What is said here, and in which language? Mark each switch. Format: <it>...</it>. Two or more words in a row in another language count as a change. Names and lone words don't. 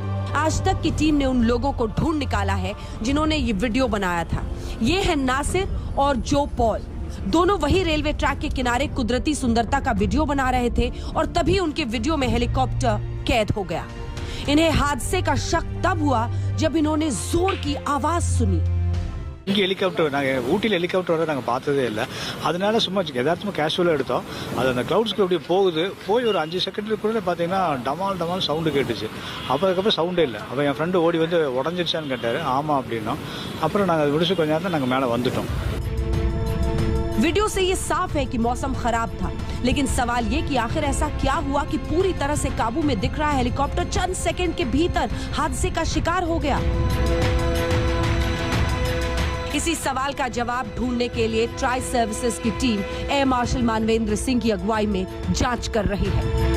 <hi>आज तक की टीम ने उन लोगों को ढूंढ निकाला है जिन्होंने ये वीडियो बनाया था। ये है नासिर और जो पॉल। दोनों वही रेलवे ट्रैक के किनारे कुदरती सुंदरता का वीडियो बना रहे थे और तभी उनके वीडियो में हेलीकॉप्टर कैद हो गया। इन्हें हादसे का शक तब हुआ जब इन्होंने जोर की आवाज सुनी।</hi> <ta>இங்கே ஹெலிகாப்டர் நாங்கள் ஊட்டியில் ஹெலிகாப்டர் வர நாங்கள் பார்த்ததே இல்லை. அதனால சும்மா யதார்த்தமாக கேஷுவலாக எடுத்தோம். அது அந்த க்ளவுட்ஸ்க்கு அப்படியே போகுது. போய் ஒரு 5 செகண்டுக்குள்ளே பார்த்தீங்கன்னா டமால் டமால் சவுண்டு கேட்டுச்சு. அதுக்கப்புறம் சவுண்டே இல்லை. அப்போ என் ஃப்ரெண்டு ஓடி வந்து உடஞ்சிருச்சான்னு கேட்டார். ஆமாம் அப்படின்னோம். அப்புறம் நாங்கள் அதை முடிச்சு கொஞ்ச நேரம் நாங்கள் மேலே வந்துட்டோம்.</ta> <hi>वीडियो से ये साफ है कि मौसम खराब था, लेकिन सवाल ये कि आखिर ऐसा क्या हुआ कि पूरी तरह से काबू में दिख रहा हेलीकॉप्टर चंद सेकंड के भीतर हादसे का शिकार हो गया। इसी सवाल का जवाब ढूंढने के लिए ट्राई सर्विसेज की टीम एयर मार्शल मानवेंद्र सिंह की अगुवाई में जांच कर रही है।</hi>